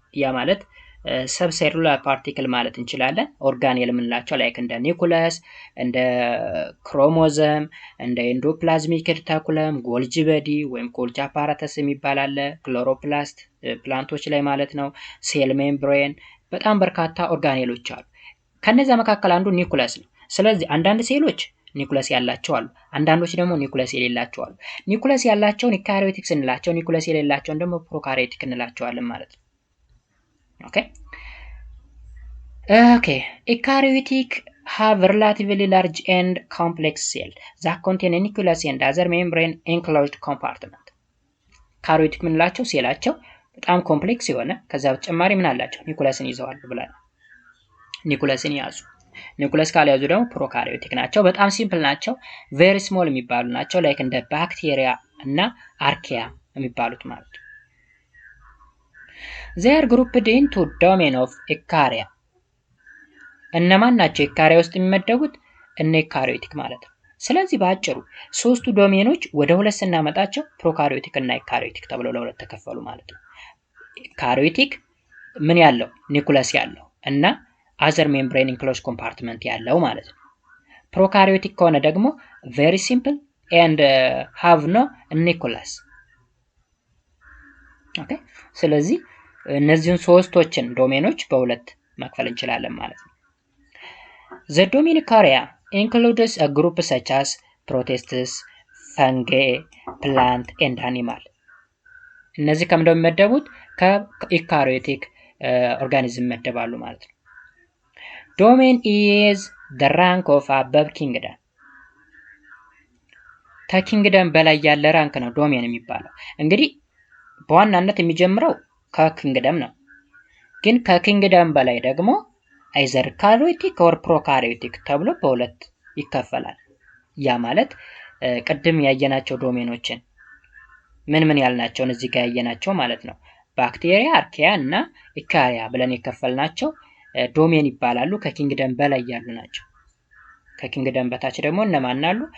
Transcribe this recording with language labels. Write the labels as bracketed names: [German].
[Amharic] ያ ማለት ሰብሴሉላር ፓርቲክል ማለት እንችላለን። ኦርጋኔል የምንላቸው ላይክ እንደ ኒኩለስ፣ እንደ ክሮሞዘም፣ እንደ ኤንዶፕላዝሚክ ሬቲኩለም፣ ጎልጂ በዲ ወይም ጎልጂ አፓራተስ የሚባል አለ፣ ክሎሮፕላስት ፕላንቶች ላይ ማለት ነው፣ ሴል ሜምብሬን፣ በጣም በርካታ ኦርጋኔሎች አሉ። ከነዛ መካከል አንዱ ኒኩለስ ነው። ስለዚህ አንዳንድ ሴሎች ኒኩለስ ያላቸው አሉ፣ አንዳንዶች ደግሞ ኒኩለስ የሌላቸው አሉ። ኒኩለስ ያላቸውን ኢካሪዮቲክ ስንላቸው፣ ኒኩለስ የሌላቸውን ደግሞ ፕሮካሪዮቲክ እንላቸዋለን ማለት ነው። Okay. [English] Eukaryotic have relatively large and complex cell that contain a nucleus and other membrane enclosed compartment. [Amharic] ካሪዮቲክ ምንላቸው ሴላቸው በጣም ኮምፕሌክስ የሆነ ከዛ በተጨማሪ ምን አላቸው? ኒኩለስን ይዘዋል ብለን ኒኩለስን ያዙ። ኒኩለስ ካልያዙ ደግሞ ፕሮካሪዮቲክ ናቸው። በጣም ሲምፕል ናቸው። ቬሪ ስሞል የሚባሉ ናቸው። ላይክ እንደ ባክቴሪያ እና አርኪያ የሚባሉት ማለት ነው። [English] They are grouped into domain of Eukarya. [Amharic] እነማን ናቸው ኢካሪያ ውስጥ የሚመደቡት? እነ ኢካሪዮቲክ ማለት ነው። ስለዚህ በአጭሩ ሶስቱ ዶሜኖች ወደ ሁለት ስናመጣቸው ፕሮካሪዮቲክ እና ኢካሪዮቲክ ተብለው ለሁለት ተከፈሉ ማለት ነው። ኢካሪዮቲክ ምን ያለው? ኒኩለስ ያለው እና አዘር ሜምብሬን ኢንክሎዝ ኮምፓርትመንት ያለው ማለት ነው። ፕሮካሪዮቲክ ከሆነ ደግሞ [English] very simple and have no nucleus. [Amharic] ኦኬ። ስለዚህ እነዚህን ሶስቶችን ዶሜኖች በሁለት መክፈል እንችላለን ማለት ነው። [English] The domain Eukarya includes a group such as protists, fungi, plant and animal. [Amharic] እነዚህ ከምንድን ነው የሚመደቡት? ከኢካሪዮቲክ ኦርጋኒዝም ይመደባሉ ማለት ነው። [English] Domain is the rank of above kingdom. [Amharic] ከኪንግደም በላይ ያለ ራንክ ነው ዶሜን የሚባለው። እንግዲህ በዋናነት የሚጀምረው ከኪንግደም ነው። ግን ከኪንግደም በላይ ደግሞ አይዘር ካሪዮቲክ ኦር ፕሮካሪዮቲክ ተብሎ በሁለት ይከፈላል። ያ ማለት ቅድም ያየናቸው ዶሜኖችን ምን ያልናቸውን እዚህ ጋር ያየናቸው ማለት ነው። ባክቴሪያ፣ አርኪያ እና ኢካሪያ ብለን የከፈልናቸው ዶሜን ይባላሉ። ከኪንግደም በላይ ያሉ ናቸው። ከኪንግደም በታች ደግሞ እነማን አሉ?